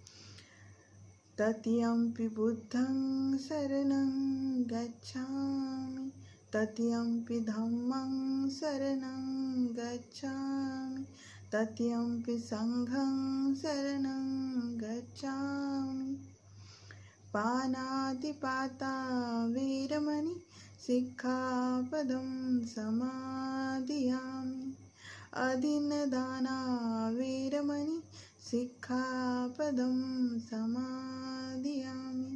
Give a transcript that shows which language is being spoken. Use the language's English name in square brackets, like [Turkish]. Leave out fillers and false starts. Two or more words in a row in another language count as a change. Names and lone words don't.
[Pali] तृतीयंपि बुद्धं शरणं गच्छामि तृतीयंपि धम्मं शरणं गच्छामि तृतीयंपि संघं शरणं गच्छामि। पानातिपाता वीरमणि सिक्खापदं समादियामि। अदीनदाना वीरमणि सिक्खापदं समादियामि।